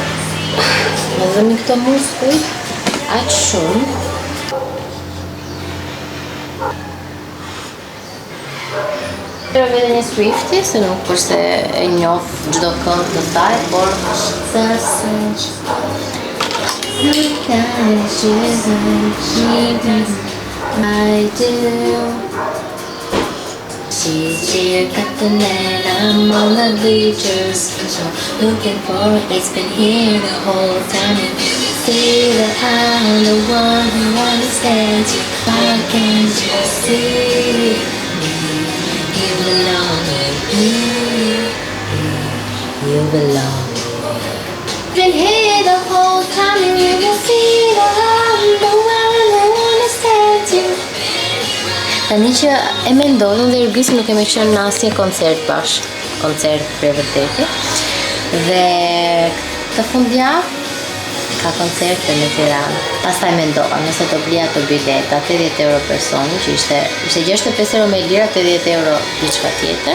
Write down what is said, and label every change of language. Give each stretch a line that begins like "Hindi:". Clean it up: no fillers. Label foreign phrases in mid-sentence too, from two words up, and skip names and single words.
Albanian: Në dhëmi këto muskuj, aq shumë. Edhe një Swiftie, se nuk përse e njoh çdo këngë të saj, por
English: she's here, Captain, and I'm on the bleachers, looking for it. It's been here the whole time. And see that I'm the one who understands you. Why can't you see? You belong with me. You belong. Been here the whole time, and you will see that I'm the one who understands you.
Albanian: Tani që e mendoj, unë dhe Irgisi nuk kemi qenë në asnjë koncert bashkë, koncert për vërtetë. Dhe këtë fundjavë ka koncerte në Tiranë. Pastaj mendova, nëse do blija të bileta, 80 euro personi, që ishte 65 euro me lira, 80 euro diçka tjetër.